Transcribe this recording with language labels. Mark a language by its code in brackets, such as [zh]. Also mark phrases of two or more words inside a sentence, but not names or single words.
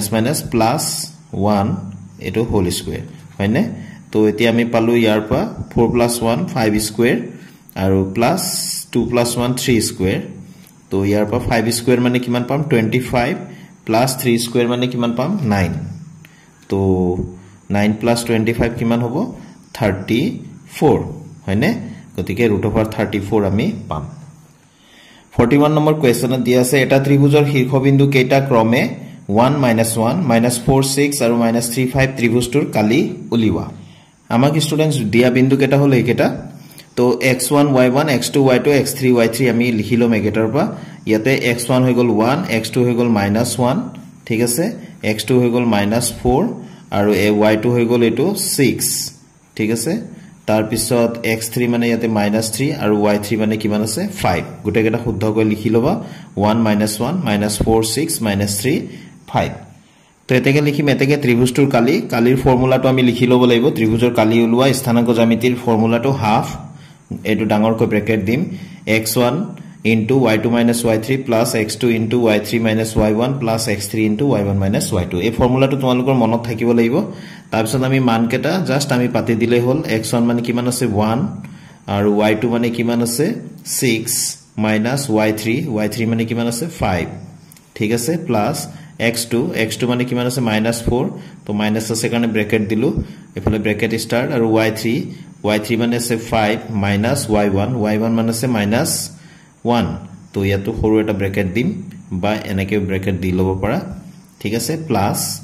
[as] মাইনাস প্লাস 1 এটো [en] whole square [as] হয়নে তো এতিয়া আমি পালো ইয়াৰ পৰা 4 + 1 5 স্কয়ার আৰু প্লাস 2 + 1 3 স্কয়ার তো ইয়াৰ পৰা 5 স্কয়ার মানে কিমান পাম 25 প্লাস 3 স্কয়ার মানে কিমান পাম 9 তো 9 + 25 কিমান হ'ব 34 হয়নে গতিকে √34 আমি পাম 41 নম্বৰ কোৱেশ্চনত দিয়া আছে এটা ত্ৰিভুজৰ শীৰ্ষবিন্দু কেইটা ক্ৰমে 1 -1 -4 6 আৰু -35 ত্ৰিভুজটোৰ কালি উলিওৱা আমাক স্টুডেন্টস দিয়া বিন্দু কেটা হল এইকেটা তো x1 y1 x2 y2 x3 y3 আমি লিখিলম একেটাৰ পৰা ইয়াতে x1 হৈ গল 1 x2 হৈ গল -1 ঠিক আছে x2 হৈ গল -4 আৰু y2 হৈ গল এটো 6 ঠিক আছে তাৰ পিছত x3 মানে ইয়াতে -3 আৰু y3 মানে কিমান আছে 5 গুটে কেটা শুদ্ধ কৈ লিখি লবা 1 -1 -4 6 -3 5 তো এতেকে লিখিম এতেকে ত্ৰিভুজটোৰ কালিৰ ফৰ্মুলাটো আমি লিখি লব লাগিব ত্ৰিভুজৰ কালি উলোৱা স্থানাঙ্ক জ্যামিতিৰ ফৰ্মুলাটো হাফ এটো ডাঙৰ কৈ ব্র্যাকেট দিম [en] x1 into y2 minus y3 plus x2 into y3 minus y1 plus x3 into y1 minus y2 [as] এই ফৰ্মুলাটো তোমালোকৰ মনত থাকিব লাগিব তাৰ পিছত আমি মান কেটা জাস্ট আমি পাতি দিলে হল x1 মানে কিমান আছে 1 আৰু y2 মানে কিমান আছে 6 minus y3 মানে কিমান আছে 5 ঠিক আছে প্লাস x2 মানে কিমান আছে -4 তো মাইনাস আছে কাৰণে ব্র্যাকেট দিলো এফালে [en] bracket start [as] আৰু y3 মানে আছে 5 minus y1 মানে আছে -1 তো ইয়াতো সৰু এটা ব্র্যাকেট দিম বা এনেকে ব্র্যাকেট দি লব পাৰা ঠিক আছে প্লাস